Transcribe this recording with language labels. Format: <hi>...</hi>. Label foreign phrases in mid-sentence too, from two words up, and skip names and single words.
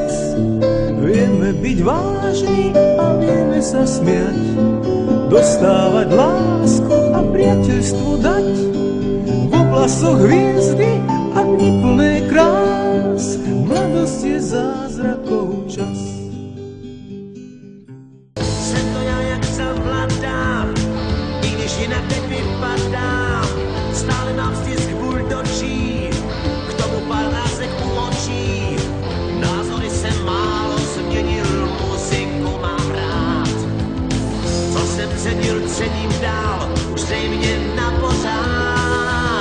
<sk>Vieme byť vážni a vieme sa smiať, dostávať lásku a priateľstvo dať, v oblasoch hviezdy a dni plné krás. Mladosť je zázrakov čas.</sk> <cs>Jsem to já, jak jsem mladá, i když jinak teď vypadám, stále mám stisk buldočí, k tomu pár rázek u očí. Názory jsem málo změnil, muziku mám rád. Co jsem cenil, cením dál, už zřejmě na pořád.</cs>